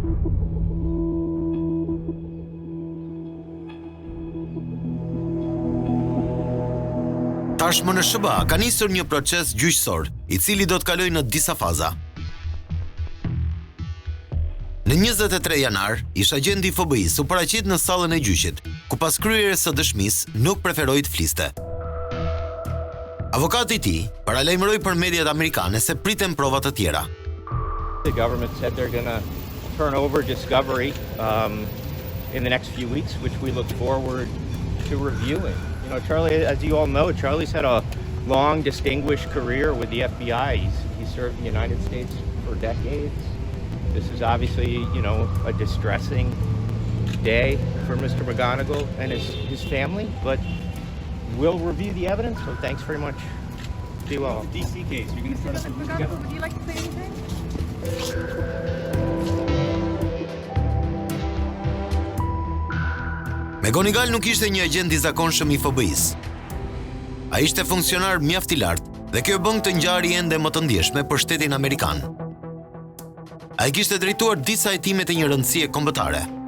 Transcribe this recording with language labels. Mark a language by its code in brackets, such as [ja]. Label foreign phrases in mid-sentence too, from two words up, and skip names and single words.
[sq] Tashmë në SBA ka nisur një proces gjyqësor, i cili do të kalojë në disa faza. Në 23 janar, ish agenti i FBI-s u paraqit në sallën e gjyqit, ku pas kryerjes së dëshmisë nuk preferoi të fliste. Avokati i tij paralajmëroi për mediat amerikane se priten prova të tjera. [en] The government said they're going to turn over discovery in the next few weeks, which we look forward to reviewing. You know, Charlie, as you all know, Charlie's had a long, distinguished career with the FBI. He's served in the United States for decades. This is obviously, you know, a distressing day for Mr. McGonigal and his family, but we'll review the evidence, so thanks very much. Be well. The DC case, you're going to try to put together? Would you like to say anything? [sq] McGonigal nuk ishte një agent i zakonshëm i FBI-s. Ai ishte funksionar mjaft i lartë dhe kjo bën këtë ngjarje ende më të ndjeshme për shtetin amerikan. Ai kishte drejtuar disa hetime të një rëndësie kombëtare.